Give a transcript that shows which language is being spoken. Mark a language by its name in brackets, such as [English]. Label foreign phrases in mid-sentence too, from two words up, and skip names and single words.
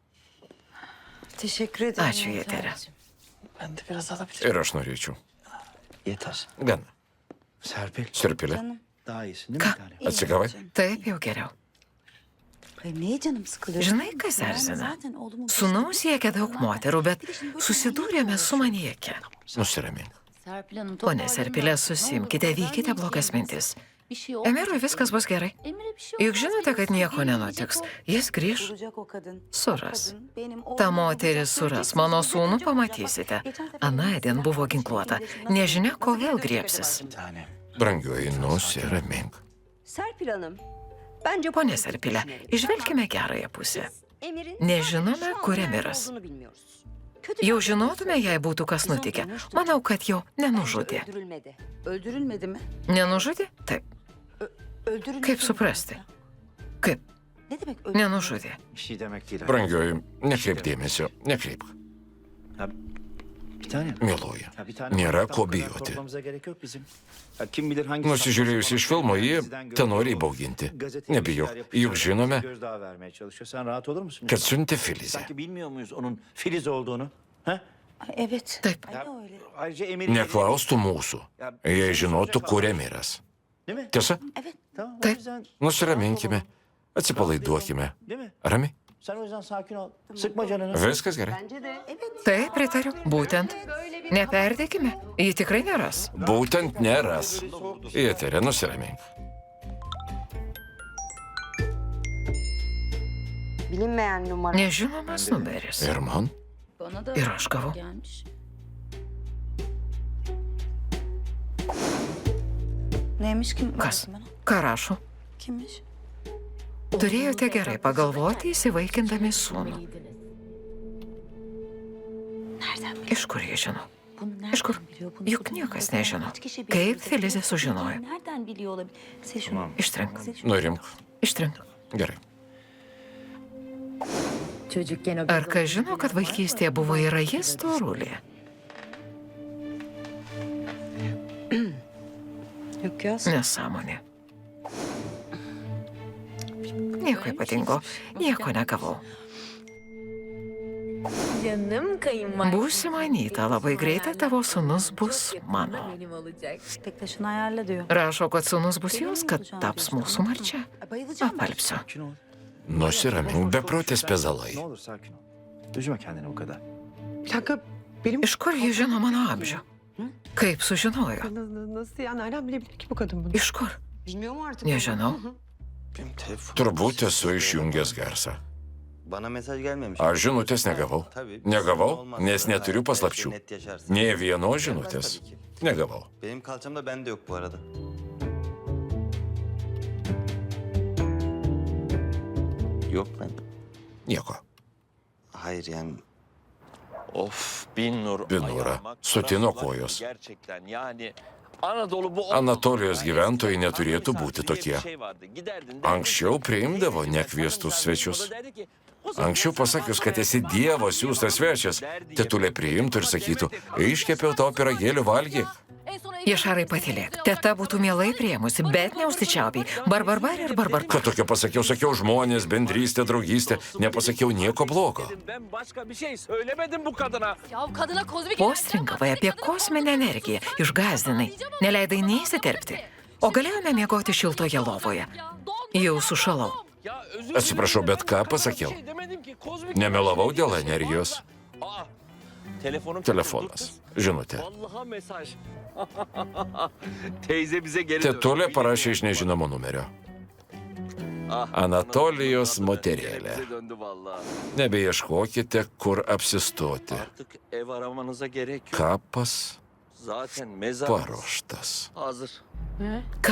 [Turkish] Teşekkür ederim. [Lithuanian] Ačiū, Yeterė. [Turkish] Ben de biraz alabilirim. [Lithuanian] Ir aš norėčiau. [Turkish] Yeter. [Lithuanian] Gana. [Turkish] Serpil. [Lithuanian] Sirpilė. [Turkish] Canım. Daha iyisin değil mi [Lithuanian] Ka? [Turkish] bir tane? iyi [Lithuanian] Atsigavai? [Turkish] canım. [Lithuanian] Taip jau geriau. [Turkish] Hayır, niye canım sıkılıyor? [Lithuanian] Žinai, kas [Turkish] Yani [Lithuanian] erzina? [Turkish] zaten oğlumun [Lithuanian] Sūnaus siekia daug moterų, bet susidūrėme su manieke. Nusiramink. Pone Serpilė, susimkite, vykite blogas mintis. Emirui viskas bus gerai. Juk žinote, kad nieko nenutiks. Jis grįž, [Turkish] Bulacak o kadın. [Lithuanian] suras. [Turkish] Kadın benim [Lithuanian] Ta [Turkish] oğlumu [Lithuanian] moteris suras mano sūnų, pamatysite. Anaidien buvo ginkluota. Nežinia, ko vėl griebsis. [Turkish] Bir tane. [Lithuanian] Brangioji, nusiramink. [Turkish] Serpil Hanım, bence... [Lithuanian] Pone Serpilė, išvelkime gerąją pusę. Nežinome, kur Emiras. Jau žinotume, jei būtų kas nutikę. Manau, kad jo nenužudė. [Turkish] Öldürülmedi. Öldürülmedi mi? [Lithuanian] Nenužudė? Taip. [Turkish] Öldürülmedi. [Lithuanian] Kaip suprasti? Kaip? [Turkish] Ne demek [Lithuanian] Nenužudė. [Turkish] Bir şey demek değil. [Lithuanian] Brangioji, nekreip dėmesio, nekreip. [Turkish] Ya, bir tane. [Lithuanian] Mieloji, [Turkish] Ya, bir tane [Lithuanian] nėra [Turkish] var. [Lithuanian] ko [Turkish] O kadar [Lithuanian] bijoti. [Turkish] korkmamıza gerek yok bizim. Ya, kim bilir hangi... [Lithuanian] Nusižiūrėjus iš filmo, ji tenori įbauginti. Nebijok, juk žinome, [Turkish] Gözdağı vermeye çalışıyor. Sen rahat olur musun? [Lithuanian] kad siuntė Filizę. [Turkish] Sanki bilmiyor muyuz onun Filiz olduğunu? Ha? Evet. [Lithuanian] Taip. [Turkish] Ya, Öyle. ayrıca Emir... [Lithuanian] Neklaustų mūsų, jei žinotų, kur Emiras. [Turkish] Değil mi? [Lithuanian] Tiesa, [Turkish] Tamam. O [Lithuanian] Taip. [Turkish] yüzden [Lithuanian] nusiraminkime, atsipalaiduokime. [Turkish] değil mi? [Lithuanian] Ramiai. [Turkish] Sen o yüzden sakin ol. Sıkma canını. [Lithuanian] Viskas gerai. Taip, pritariu. Būtent. Neperdėkime. Ji tikrai neras. Būtent neras. Eterė, nusiramink. [Turkish] Bilinmeyen numara. [Lithuanian] Nežinomas numeris. Ir man? [Turkish] Bana da [Lithuanian] Ir aš gavau. [Turkish] gelmiş. Neymiş kim? [Lithuanian] Kas? [Turkish] Baksana. [Lithuanian] Ką rašo? [Turkish] Kimmiş? [Lithuanian] Turėjote gerai pagalvoti, įsivaikindami sūnų. [Turkish] Nereden biliyor? [Lithuanian] Iš kur jie žino? [Turkish] Bunu nereden [Lithuanian] Iš kur? [Turkish] biliyor? Bunu [Lithuanian] Juk [Turkish] sorun [Lithuanian] niekas [Turkish] yok. [Lithuanian] nežino. [Turkish] Kaç kişi biliyor? [Lithuanian] Kaip Filizė sužinojo? [Turkish] Nereden biliyor olabilir? Sil şunu. [Lithuanian] Ištrink. [Turkish] Sil şunu. [Lithuanian] Nurimk. Ištrink. Gerai. Ar kas žino, kad vaikystėje buvo ir jis storulė? [Turkish] Yok ya. [Lithuanian] Nesąmonė. Nieko ypatingo. Nieko negavau. Būsi manyta, labai greitai tavo sūnus bus mano. [Turkish] Bektaş'ını ayarla diyor. [Lithuanian] Rašo, kad sūnus bus jos, kad taps mūsų marčia. [Turkish] Bayılacağım ben. [Lithuanian] Apalpsiu. [Turkish] Sakin ol. [Lithuanian] Nusiramink, beprotės pezalai. [Turkish] Ne olur sakin ol. Üzme kendini o kadar. Bir dakika benim... [Lithuanian] Iš kur ji žino mano amžių? Kaip sužinojo? [Turkish] Nasıl ya? Nereden bilebilir ki bu kadın bunu? [Lithuanian] Iš kur? [Turkish] Bilmiyor mu artık? [Lithuanian] Nežinau. [Turkish] Benim telefon. [Lithuanian] Turbūt esu išjungęs garsą. [Turkish] Bana mesaj gelmemiş. [Lithuanian] Aš žinutės negavau. [Turkish] Tabii. [Lithuanian] Negavau, [Turkish] Olmaz. [Lithuanian] nes neturiu [Turkish] Belki [Lithuanian] paslapčių. [Turkish] net yaşarsın. [Lithuanian] Nė vienos žinutės. [Turkish] Tabii ki. [Lithuanian] Negavau. [Turkish] Benim kalçam da bende yok bu arada. Yok lan. [Lithuanian] Nieko. [Turkish] Hayır yani. Of Binnur. Binnur'a ayağıma [Lithuanian] sutino [Turkish] kara [Lithuanian] kojos. [Turkish] Gerçekten yani Anadolu bu [Lithuanian] Anatolijos gyventojai neturėtų būti tokie. [Turkish] Giderdin, [Lithuanian] Anksčiau priimdavo nekviestus svečius. Anksčiau pasakius, kad esi Dievo siūstas svečias, tetulė priimtų ir sakytų, iškepiau tau pyragėlių valgyk. Jašarai patylėk. Teta būtų mielai priėmusi, bet neužsičiaupiai. Barbarbar ir barbar. Kad tokio pasakiau, sakiau žmonės, bendrystė, draugystė, nepasakiau nieko blogo. [Turkish] Ben başka bir şey söylemedim bu kadına. Ya kadına kozmik... [Lithuanian] Postringavai apie kosminę energiją. Išgazdinai. Neleidai neįsiterpti. O galėjome miegoti šiltoje lovoje. Jau sušalau. [Turkish] Ya özür [Lithuanian] Atsiprašau, bet ką pasakiau? [Turkish] Bir şey demedim ki. Kozmik [Lithuanian] Nemelavau dėl energijos. [Turkish] Aa, telefonum [Lithuanian] Telefonas. Žinutė. [Turkish] Vallahi mesaj. Teyze bize geri dön. [Lithuanian] Tetulė parašė iš nežinomo numerio. [Turkish] Ah, [Lithuanian] Anatolijos [Turkish] anam, [Lithuanian] moterėlė. [Turkish] bize döndü vallahi. [Lithuanian] Nebeieškokite, kur apsistoti. [Turkish] Artık ev aramanıza gerek yok. [Lithuanian] Kapas [Turkish] Zaten mezar [Lithuanian] paruoštas. [Turkish] hazır. [Lithuanian] Ką?